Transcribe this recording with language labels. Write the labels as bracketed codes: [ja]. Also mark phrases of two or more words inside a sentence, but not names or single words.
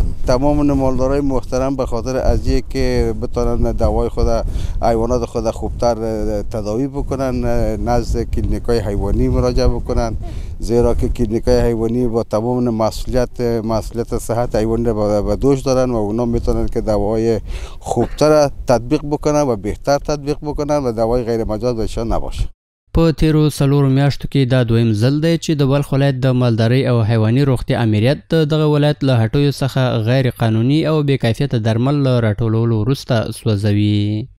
[fa] تمام مالدارای محترم به خاطر از که بتونن دوای خود حیوانات خود خوبتر تداوی بکنن نزد کلینیکای حیوانی مراجعه بکنن، زیرا که کلینیکای حیوانی با تمام مسئولیت صحت حیوان را به دوش دارن و اونا میتونن که دوای خوبتر تطبیق بکنن و بهتر تطبیق بکنن و دوای غیر مجاز بهشان نباشه. [ps] په تیرو 4 میاشتو کې دا دویم ځل دی چې د بلخ ولایت د مالدارۍ او حیواني روغتیا امریت د دغه ولایت له هټیو څخه غیر قانوني او بې کیفیته درمل له راټولولو وروسته سوځوي.